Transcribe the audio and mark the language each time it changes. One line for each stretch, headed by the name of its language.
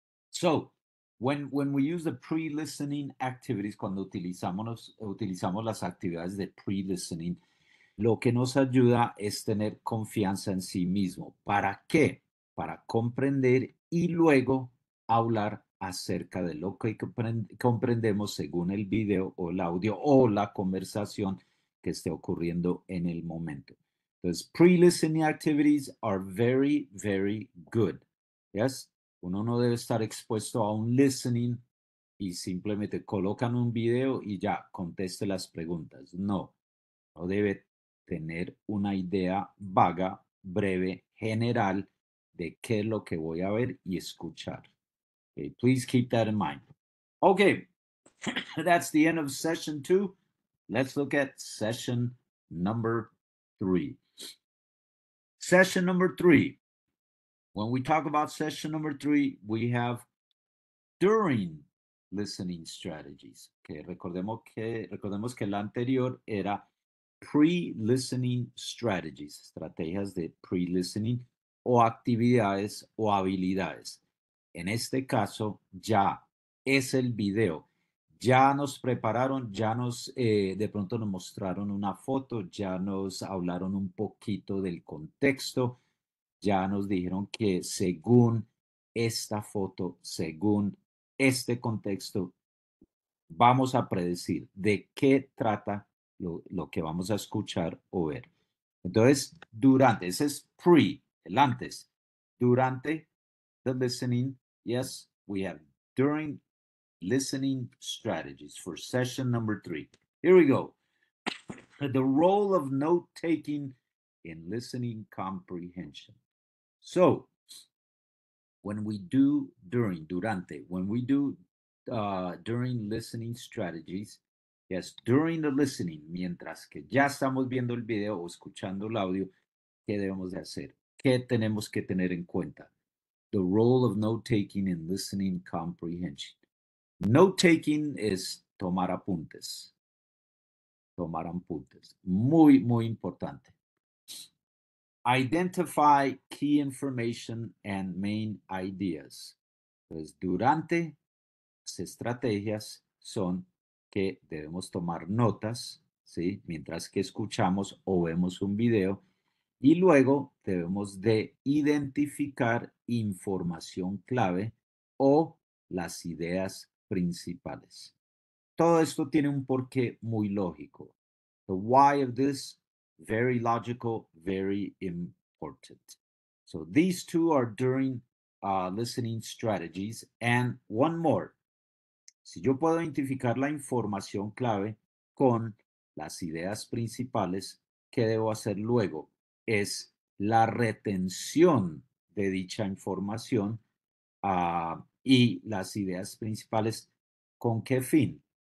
Spanish: So, when we use the pre-listening activities, cuando utilizamos las actividades de pre-listening, lo que nos ayuda es tener confianza en sí mismo. ¿Para qué? Para comprender y luego hablar acerca de lo que comprendemos según el video o el audio o la conversación que esté ocurriendo en el momento.
English: Entonces, pre-listening activities are very, very good. Yes?
Spanish: Uno no debe estar expuesto a un listening y simplemente colocan un video y ya conteste las preguntas. No, no debe tener una idea vaga, breve, general de qué es lo que voy a ver y escuchar.
English: Okay, please keep that in mind. Okay, that's the end of session 2. Let's look at session number 3. Session number 3. When we talk about session number 3, we have during listening strategies.
Spanish: Okay, recordemos que la anterior era pre-listening strategies, estrategias de pre-listening o actividades o habilidades. En este caso, ya es el video. Ya nos prepararon, ya de pronto nos mostraron una foto, ya nos hablaron un poquito del contexto, ya nos dijeron que según esta foto, según este contexto, vamos a predecir de qué trata lo que vamos a escuchar o ver. Entonces, durante, ese es pre, el antes.
English: Durante the listening, yes, we have during listening strategies for session number 3. Here we go. The role of note-taking in listening comprehension. So, when we do durante, when we do during listening strategies, yes, during the listening, mientras que ya estamos viendo el video o escuchando el audio, ¿qué debemos de hacer?
Spanish: ¿Qué tenemos que tener en cuenta?
English: The role of note-taking in listening comprehension.
Spanish: Note-taking es tomar apuntes. Tomar apuntes.
English: Muy, muy importante. Identify key information and main ideas.
Spanish: Entonces, durante las estrategias son que debemos tomar notas, ¿sí? Mientras que escuchamos o vemos un video y luego debemos de identificar información clave o las ideas principales. Todo esto tiene un porqué muy lógico.
English: The why of this, very logical, very important. So these two are during listening strategies. And one more.
Spanish: Si yo puedo identificar la información clave con las ideas principales, ¿qué debo hacer luego? Es la retención de dicha información y las ideas principales. ¿Con qué fin?